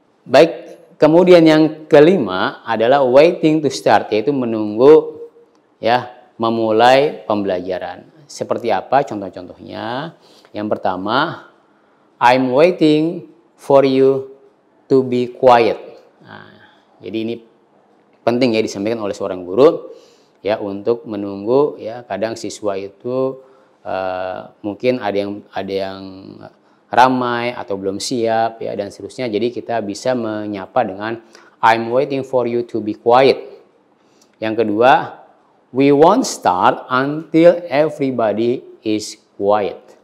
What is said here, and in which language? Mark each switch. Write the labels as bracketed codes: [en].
[id] Baik, kemudian yang kelima adalah [en] waiting to start, [id] yaitu menunggu ya memulai pembelajaran. Seperti apa contoh-contohnya? Yang pertama, [en] I'm waiting for you to be quiet. [id] Jadi ini penting ya disampaikan oleh seorang guru ya, untuk menunggu ya, kadang siswa itu mungkin ada yang ramai atau belum siap ya, dan seterusnya. Jadi kita bisa menyapa dengan [en] I'm waiting for you to be quiet. [id] Yang kedua, [en] we won't start until everybody is quiet.